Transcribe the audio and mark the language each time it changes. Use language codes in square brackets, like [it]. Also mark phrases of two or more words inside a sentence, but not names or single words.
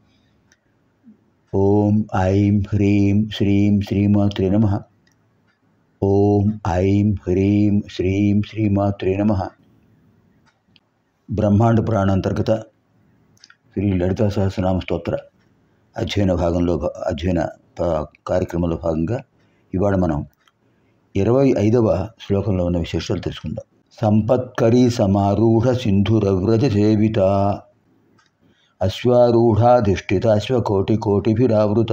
[sa] ओम ऐं ह्रीं श्रीं श्रीमात्रे नमः। ओम ऐं ह्रीं श्रीं श्रीमात्रे नमः। [te] ब्रह्मांड पुराण अंतर्गत श्री ललिता सहस्रनाम स्तोत्र అధ్యయన భాగంలో కార్యక్రమంలో భాగంగా ఇవాళ మనం 25వ శ్లోకంలో ఉన్న విశేషాలు తెలుసుకుందాం. [sa] సంపత్కరీ సమారూఢ సింధురవ్రజ సేవిత అశ్వారూఢాధిష్ఠిత అశ్వకోటి కోటిభిరావృత.